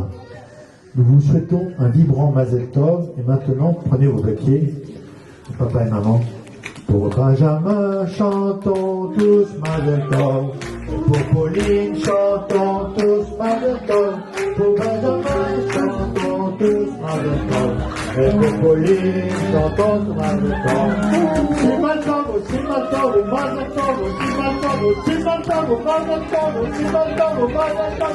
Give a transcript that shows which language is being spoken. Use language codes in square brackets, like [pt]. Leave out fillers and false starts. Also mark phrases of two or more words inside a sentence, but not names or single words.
[fr] Nous vous souhaitons un vibrant [he] מזל טוב [fr] et maintenant prenez vos papiers, papa et maman. Pour Benjamin, chantons tous [he] מזל טוב. [fr] Pour Pauline, chantons tous [he] מזל טוב. [fr] Pour Benjamin, chantons tous [he] מזל טוב. [fr] Et pour Pauline, chantons tous [he] מזל טוב. סימן טוב, סימן טוב, מזל טוב, סימן טוב, סימן טוב, מזל טוב, סימן טוב, מזל טוב.